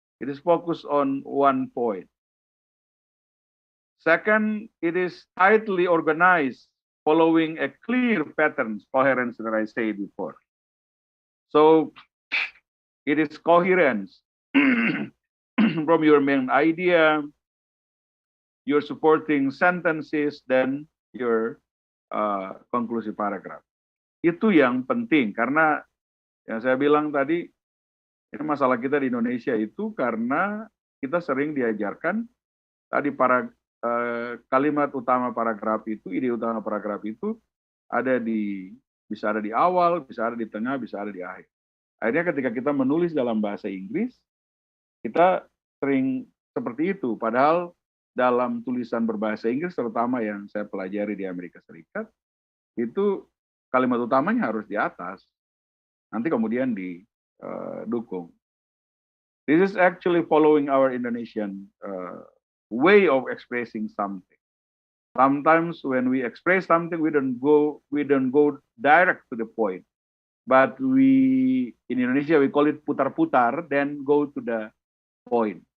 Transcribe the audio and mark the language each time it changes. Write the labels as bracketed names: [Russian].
[English] It is focused on one point. Second, it is tightly organized, following a clear pattern, coherence that I said before. So it is coherence from your main idea, your supporting sentences, then your conclusive paragraph. [Indonesian] Itu yang penting karena yang saya bilang tadi, ini masalah kita di Indonesia itu karena kita sering diajarkan tadi para kalimat utama paragraf itu, ide utama paragraf itu bisa ada di awal, bisa ada di tengah, bisa ada di akhir. Akhirnya ketika kita menulis dalam bahasa Inggris, kita sering seperti itu. Padahal dalam tulisan berbahasa Inggris, terutama yang saya pelajari di Amerika Serikat, itu kalimat utamanya harus di atas. Nanti kemudian didukung. [English] This is actually following our Indonesian way of expressing something. Sometimes when we express something, we don't go direct to the point. But in Indonesia, we call it putar-putar, then go to the point.